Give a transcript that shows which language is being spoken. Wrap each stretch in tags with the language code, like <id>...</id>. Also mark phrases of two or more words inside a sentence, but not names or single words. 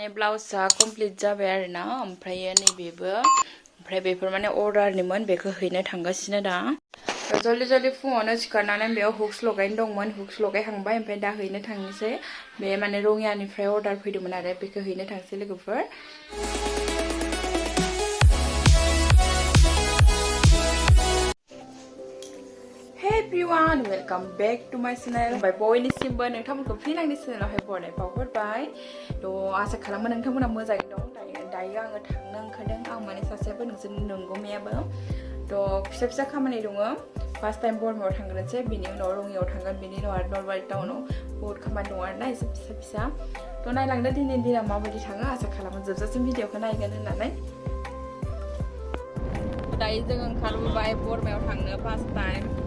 <brx>ब्लाउसआ कमप्लिट जाबाय आरोना ओमफ्राय नैबेबो ओमफ्राय बेफोर माने अर्डारनिमोन बेखौ हैनो थांगासिनो दा जल्दि फुङावनो सिखारनानै बेयाव हुक्स लगायनो दंमोन हुक्स लगायखांबाय ओमफ्राय दा हैनो थांनोसै बे माने रङियानिफ्राय अर्डार फैदोंमोन आरो बेखौ हैनो थांसै लोगोफोर</brx> <en>Hey everyone, welcome back to my channel.</en> <brx>By बयनिसिमबो नोंथांमोनखौ फिन आंनि चेनेलावहाय बरायनाय बावहरबाय थ' आसा खालामो नोंथांमोना मोजाङै दं दायो आङो थांनो ओंखारदों आं माने सासेयाबो नोंसोर नंगौमायाबो थ' फिसा खामानि दङ</brx> <en>first time</en> <brx>बरमायाव थांग्रोनोसै बिनि उनाव रङियाव थांगोन बिनि उनाव आरो नलबारि टाउनाव बहुत खामानि दं आरोना एसे फिसा थ' नायलांदो दिनैनि दिना माबायदि थाङो आसा खालामो जोबजासिम भिडिअखौ नायगोन होननानै दायो जों ओंखारबोबाय बरमायाव थांनो</brx> <en>first time</en>